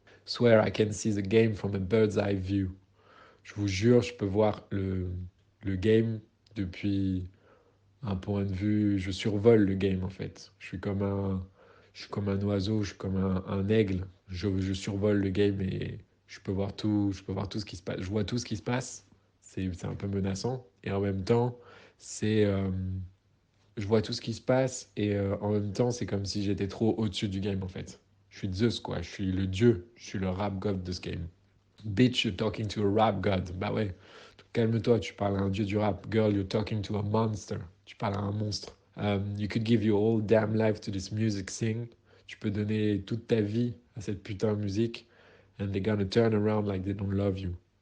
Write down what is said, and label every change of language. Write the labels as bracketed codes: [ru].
[en] Swear I can see the game from a bird's eye view. [fr] Je vous jure, je peux voir le game depuis un point de vue, je survole le game en fait. Je suis comme un oiseau, je suis comme un aigle. Je survole le game et je peux voir tout ce qui se passe. Je vois tout ce qui se passe. C'est un peu menaçant. Et en même temps, c'est, je vois tout ce qui se passe et en même temps, c'est comme si j'étais trop au-dessus du game en fait. Je suis Zeus quoi. Je suis le dieu. Je suis le rap god de ce game. [en] Bitch, you're talking to a rap god. [fr] Bah ouais. Calme-toi, tu parles à un dieu du rap. [en] Girl, you're talking to a monster. [fr] Tu parles à un monstre. [en] You could give your whole damn life to this music sing. [fr] Tu peux donner toute ta vie à cette putain de musique. [en] And they're gonna turn around like they don't love you.